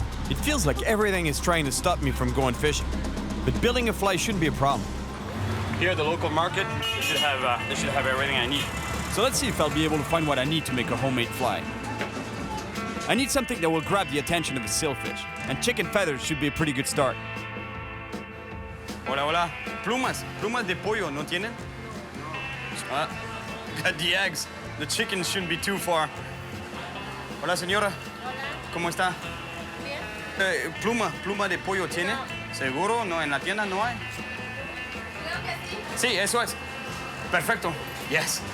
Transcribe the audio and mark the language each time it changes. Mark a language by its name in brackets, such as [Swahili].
[English] It feels like everything is trying to stop me from going fishing. But building a fly shouldn't be a problem. Here at the local market, they should have everything I need. So let's see if I'll be able to find what I need to make a homemade fly. I need something that will grab the attention of a sailfish, and chicken feathers should be a pretty good start. [Spanish] Hola, hola. Plumas de pollo, ¿no tienen? [English] Got the eggs. The chickens shouldn't be too far. [Spanish] Hola, señora. ¿Cómo está? Bien. Pluma de pollo tiene? ¿Seguro? No, en la tienda no hay. Sí, eso es. Perfecto. Yes.